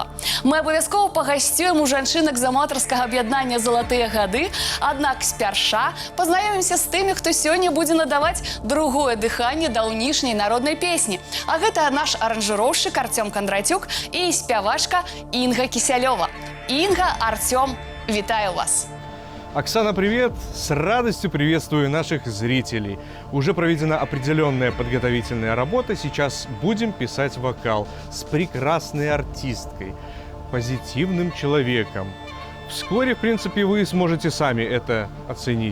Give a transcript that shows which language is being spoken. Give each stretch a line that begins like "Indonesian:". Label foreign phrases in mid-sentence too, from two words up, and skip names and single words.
Belarusian: Мы абавязкова пагасцюем у жанчынак з аматарскага аб'яднання «Залатыя гады», аднак спярша пазнаёмімся з тымі, хто сёння будзе надаваць другое дыханне даўнішняй народнай песні. А гэта наш аранжыроўшчык Артём Кондратюк і спявачка Інга Кісялёва. Інга, Артём, вітаю вас!
Russian: Оксана, привет! С радостью приветствую наших зрителей. Уже проведена определенная подготовительная работа. Сейчас будем писать вокал с прекрасной артисткой, позитивным человеком. Вскоре, в принципе, вы сможете сами это оценить.